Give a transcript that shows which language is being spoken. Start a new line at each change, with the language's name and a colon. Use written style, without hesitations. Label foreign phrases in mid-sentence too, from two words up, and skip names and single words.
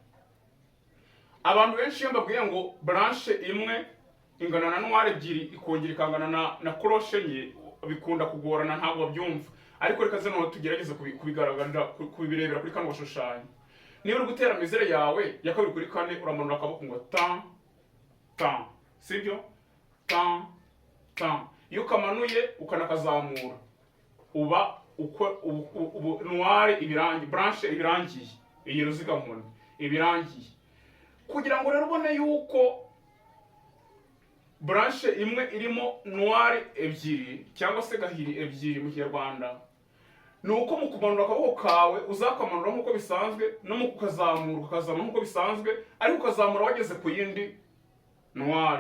Kinyarwanda: Abantu benshi iyo mbabwiye ngo branche imwe ingana na noir ebyiri ikongera ikangana na crochet enye bikunda kugorana, ntabwo babyumva. Ariko reka zeno tugerageze kubigaragara kubirebera kuri kano gushushanya. Niba uri gutera mesure yawe ya kabiri kuri kane uramanura akaboko ngo tan tan, sibyo? Tan tan. Iyo kamanuye ukanakazamura uba uko noir ibirangi, branche ibirangiye, iyi ruziga nkoni ibirangiye. Kugira ngo rero ubone yuko branche imwe irimo noir ebyiri cyangwa se gahiri ebyiri mu Kinyarwanda, nuko mu kumanura akaboko kawe uzakamanura nkuko bisanzwe, no mu kukazamura ukazamura nkuko bisanzwe, ariko ukazamura wageze ku yindi noir.